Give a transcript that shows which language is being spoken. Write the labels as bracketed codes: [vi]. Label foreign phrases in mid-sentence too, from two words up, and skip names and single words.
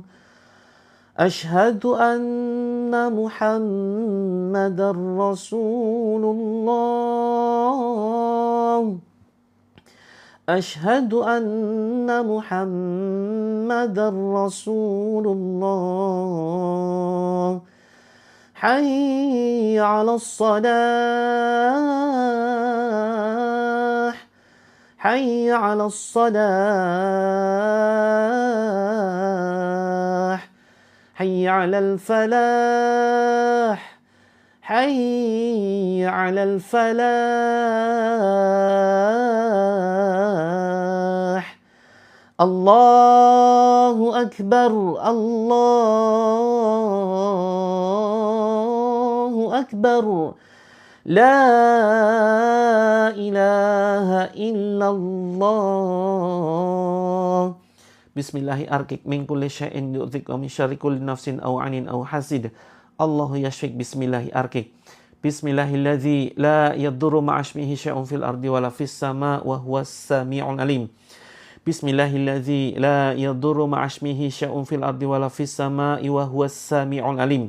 [ar] أشهد أن محمدا رسول الله. أشهد أن محمدا رسول الله. حي على الصلاة. حي على الصلاة. حي على الفلاح حي على الفلاح الله أكبر الله أكبر لا إله إلا الله بسم الله أرقيك من كل شيء يؤذيك ومن شر كل نفس أو عين أو حاسد. الله يشفيك بسم الله أرقيك. بسم الله الذي لا يضر مع اسمه شيء في الأرض ولا في السماء وهو السميع العليم. بسم الله الذي لا يضر مع اسمه شيء في الأرض ولا في السماء وهو السميع العليم.